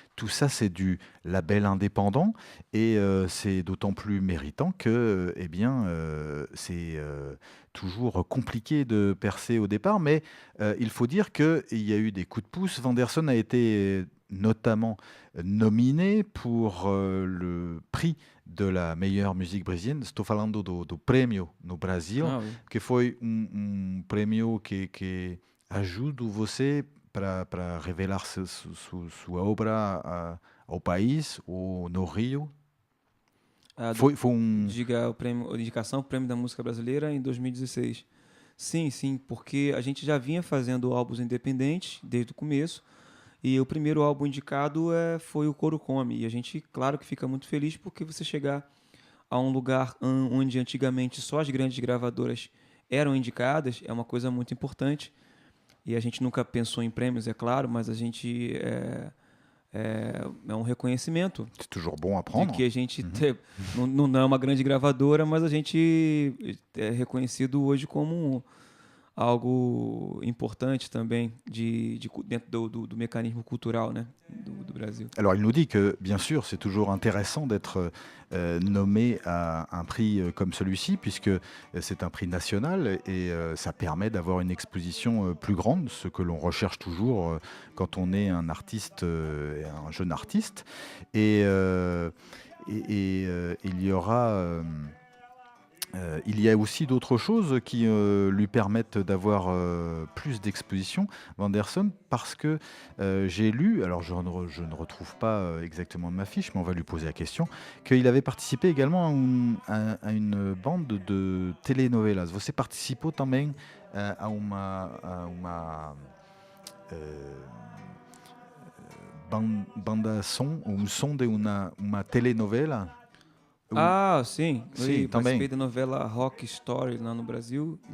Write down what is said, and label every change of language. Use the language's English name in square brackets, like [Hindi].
[French] Tout ça, c'est du label indépendant et c'est d'autant plus méritant que c'est toujours compliqué de percer au départ. Mais il faut dire qu'il y a eu des coups de pouce. Vanderson a été notamment nominé pour le prix de la meilleure musique brésilienne. [Portuguese] Estou falando do prêmio no Brasil, que foi prêmio que ajuda você para revelar sua obra ao país ou no Rio. Diga a indicação, o Prêmio da Música Brasileira em 2016. Sim, porque a gente já vinha fazendo álbuns independentes desde o começo. E o primeiro álbum indicado foi o Kurukome. E a gente, claro que fica muito feliz porque você chegar a um lugar onde antigamente só as grandes gravadoras eram indicadas é uma coisa muito importante. E a gente nunca pensou em prêmios, é claro, mas a gente é um reconhecimento. [French] C'est toujours bon à prendre. [Portuguese] De que a gente não é uma grande gravadora, mas a gente é reconhecido hoje como algo importante também dentro do [French] mécanisme culturel, [Portuguese] né, do Brasil. [French] Alors il nous dit que bien sûr c'est toujours intéressant d'être nommé à un prix comme celui-ci puisque c'est un prix national et ça permet d'avoir une exposition plus grande, ce que l'on recherche toujours quand on est un artiste, un jeune artiste. Et il y aura... il y a aussi d'autres choses qui lui permettent d'avoir plus d'exposition, Vanderson, parce que j'ai lu, alors je ne retrouve pas exactement ma fiche, mais on va lui poser la question, qu'il avait participé également à une bande de telenovelas. [Portuguese] Você participou também a uma banda som, som de uma telenovela. Sim. Eu participei da novela Rock Story lá no Brasil.